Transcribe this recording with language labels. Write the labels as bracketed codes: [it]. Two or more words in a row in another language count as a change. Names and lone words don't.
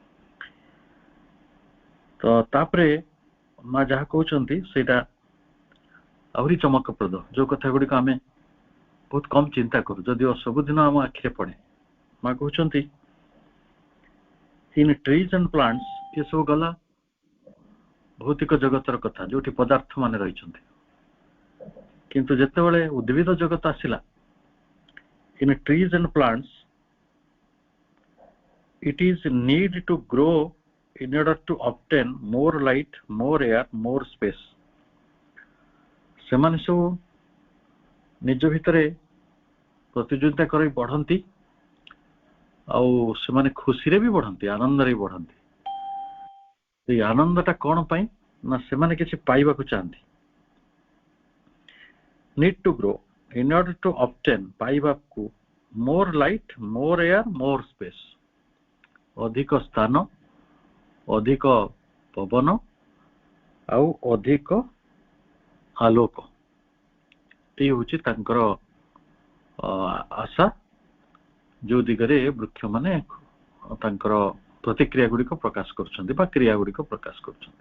[or] ତ ତାପରେ ମା ଯାହା କହୁଛନ୍ତି ସେଇଟା ଆହୁରି ଚମକପ୍ରଦ, ଯୋଉ କଥା ଗୁଡ଼ିକ ଆମେ ବହୁତ କମ ଚିନ୍ତା କରୁ, ଯଦିଓ ସବୁଦିନ ଆମ ଆଖିରେ ପଡେ। ମା କହୁଛନ୍ତି [en] in trees and plants, [or] ଏସବୁ ଗଲା ଭୌତିକ ଜଗତର କଥା, ଯୋଉଠି ପଦାର୍ଥ ମାନେ ରହିଛନ୍ତି। କିନ୍ତୁ ଯେତେବେଳେ ଉଦ୍ଭିଦ ଜଗତ ଆସିଲା, [en] in trees and plants, it is need to grow in order to obtain more light, more air, more space. [or] ସେମାନେ ସବୁ ନିଜ ଭିତରେ ପ୍ରତିଯୋଗିତା କରି ବଢନ୍ତି, ଆଉ ସେମାନେ ଖୁସିରେ ବି ବଢନ୍ତି, ଆନନ୍ଦରେ ବି ବଢନ୍ତି। ସେଇ ଆନନ୍ଦଟା କଣ ପାଇଁ ନା ସେମାନେ କିଛି ପାଇବାକୁ ଚାହାନ୍ତି। [en] need to grow in order to obtain, ପାଇବାକୁ, more light, more air, more space, [or] ଅଧିକ ସ୍ଥାନ, ଅଧିକ ପବନ ଆଉ ଅଧିକ ଆଲୋକ, ଏଇ ହଉଛି ତାଙ୍କର ଆଶା, ଯୋଉ ଦିଗରେ ବୃକ୍ଷ ମାନେ ତାଙ୍କର ପ୍ରତିକ୍ରିୟା ଗୁଡିକ ପ୍ରକାଶ କରୁଛନ୍ତି ବା କ୍ରିୟା ଗୁଡିକ ପ୍ରକାଶ କରୁଛନ୍ତି।